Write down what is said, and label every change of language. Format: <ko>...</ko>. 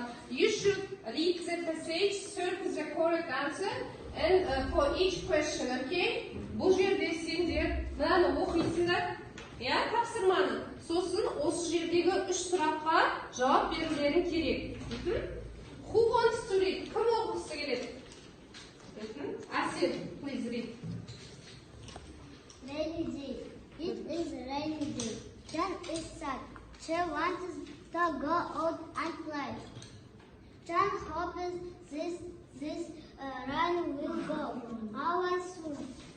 <en>You should read the passage, circle the correct answer, and for each question, okay?</en> <kk>Бұл жерде сендер мынаны оқисыңдар, иә, тапсырманы. Сосын осы жердегі 3 сұраққа жауап берулерің керек.</kk> <en>Who wants to read?</en> <kk>Кім оқысы келеді?</kk> <en>Асел, please read. Rainy day. It is a rainy day. John is sad. She wants to go out and play. John hopes this rain will go away soon.</en>